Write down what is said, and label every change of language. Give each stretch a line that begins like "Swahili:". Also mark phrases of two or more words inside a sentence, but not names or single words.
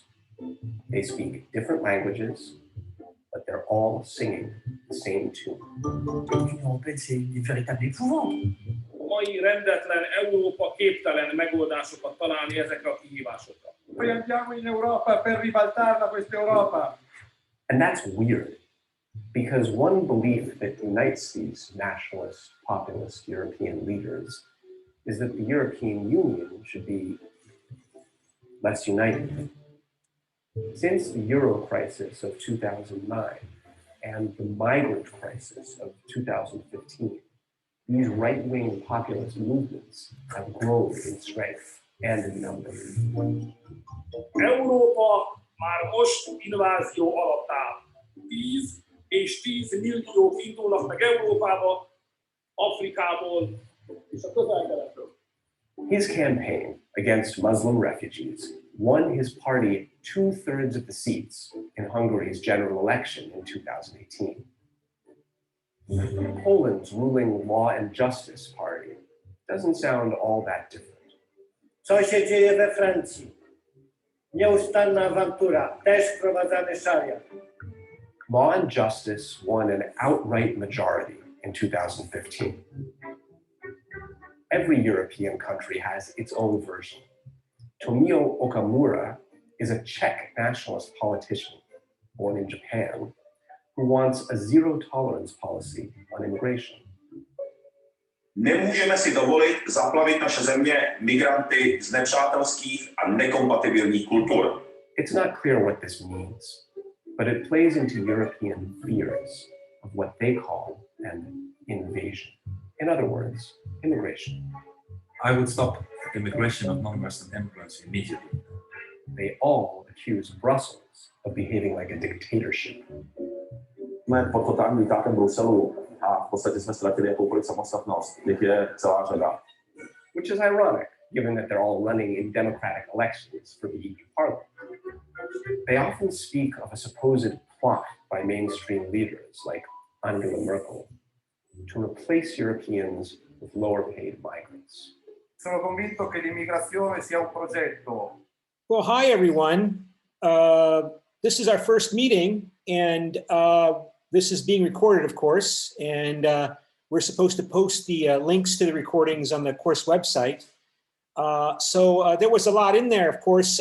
English: They speak different languages, but they're all singing the same tune.
French: L'Union européenne, c'est une véritable épouvante.
Hungarian: Mai rendetlen Európa képtelen megoldásokat találni ezekre a kihívásokra.
Italian: Noi andiamo in Europa per ribaltarla questa Europa.
English: And that's weird, because one belief that unites these nationalist, populist European leaders is that the European Union should be less united. Since the euro crisis of 2009 and the migrant crisis of 2015, these right-wing populist movements have grown in strength and in number.
Hungarian: Európa már most invázió alatt áll. 10 és 10 milliók indulnak meg Európába, Afrikából és a közel-keletről.
English: His campaign against Muslim refugees won his party 2/3 of the seats in Hungary's general election in 2018. Poland's ruling Law and Justice Party doesn't sound all that different.
Polish: Co się dzieje we Francji? Nieustanna awantura, też wprowadzamy szariat.
English: Law and Justice won an outright majority in 2015. Every European country has its own version. Tomio Okamura is a Czech nationalist politician born in Japan who wants a zero-tolerance policy on immigration.
Czech: Nemůžeme si dovolit zaplavit naše země migranty z nepřátelských a nekompatibilních kultur.
English: It's not clear what this means, but it plays into European fears of what they call an invasion. In other words, immigration. I would stop immigration of non-Western immigrants immediately. They all accuse Brussels of behaving like a dictatorship.
Czech: Jsme pod totálním tlakem Bruselu a v podstatě jsme ztratili jakoukoliv samostatnost. Těch je celá řada.
English: Which is ironic, given that they're all running in democratic elections for the EU Parliament. They often speak of a supposed plot by mainstream leaders like Angela Merkel to replace Europeans with lower-paid migrants.
Italian: Sono convinto che l'immigrazione sia un progetto.
English: Well, hi, everyone. This is our first meeting, and this is being recorded, of course, and we're supposed to post the links to the recordings on the course website. So there was a lot in there, of course.